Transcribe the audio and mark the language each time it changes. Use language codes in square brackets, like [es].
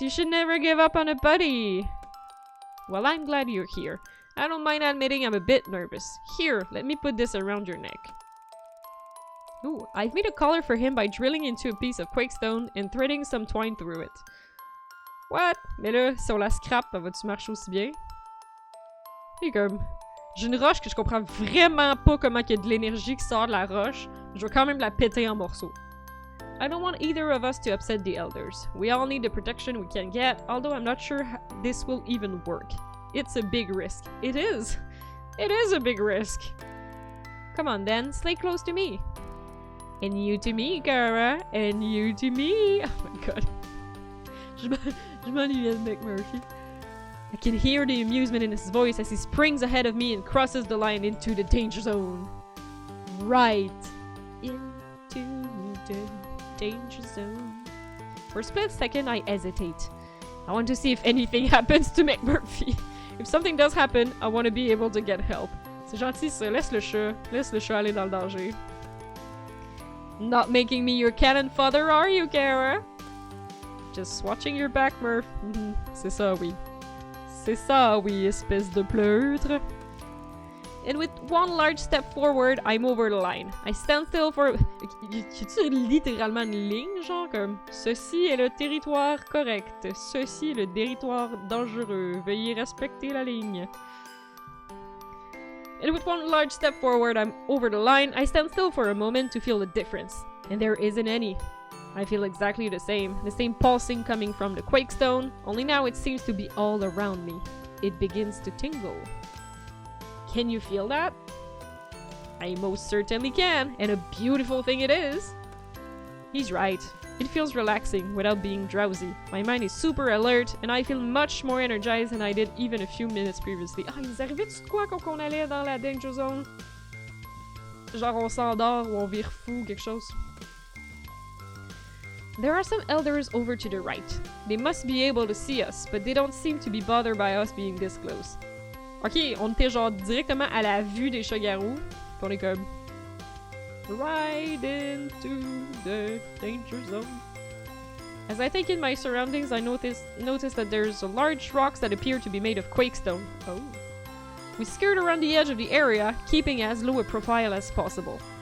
[en] You should never give up on a buddy. Well, I'm glad you're here. I don't mind admitting I'm a bit nervous. Here, let me put this around your neck. Ooh, I've made a collar for him by drilling into a piece of quakestone and threading some twine through it. What? [fr] Mais là, sur la scrap, va-tu marcher aussi bien? Et comme... J'ai une roche que je comprends vraiment pas comment il y a de l'énergie qui sort de la roche. Je vais quand même la péter en morceaux. [en] I don't want either of us to upset the elders. We all need the protection we can get, although I'm not sure this will even work. It's a big risk. It is! It is a big risk! Come on then, stay close to me. And you to me, Kara. And you to me. Oh my god. [fr] Je m'ennuyais de McMurphy. [en] I can hear the amusement in his voice as he springs ahead of me and crosses the line into the danger zone. Right into the danger zone. For a split second, I hesitate. I want to see if anything happens to McMurphy. If something does happen, I want to be able to get help. [fr] C'est gentil ça, laisse le chat aller dans le danger. [en] Not making me your cannon fodder, are you, Kara? Just watching your back, Murph. [fr] C'est ça, oui. C'est ça, oui, espèce de pleutre. [en] And with one large step forward, I'm over the line. I stand still for... [fr] Y-tu littéralement une ligne, genre comme... Ceci est le territoire correct. Ceci est le territoire dangereux. Veuillez respecter la ligne. [en] And with one large step forward, I'm over the line. I stand still for a moment to feel the difference. And there isn't any. I feel exactly the same pulsing coming from the quakestone, only now it seems to be all around me. It begins to tingle. Can you feel that? I most certainly can, and a beautiful thing it is. He's right. It feels relaxing without being drowsy. My mind is super alert, and I feel much more energized than I did even a few minutes previously. [fr] Ah, il nous arrivait-tu de quoi quand on allait dans la danger zone? Genre on s'endort ou on vire fou, quelque chose. [en] There are some elders over to the right. They must be able to see us, but they don't seem to be bothered by us being this close. [fr] Ok, on était genre directement à la vue des chats-garous. Pis on est comme... [en] Right into the danger zone. As I take in my surroundings, I notice that there's large rocks that appear to be made of quakestone. Oh. We skirt around the edge of the area, keeping as low a profile as possible.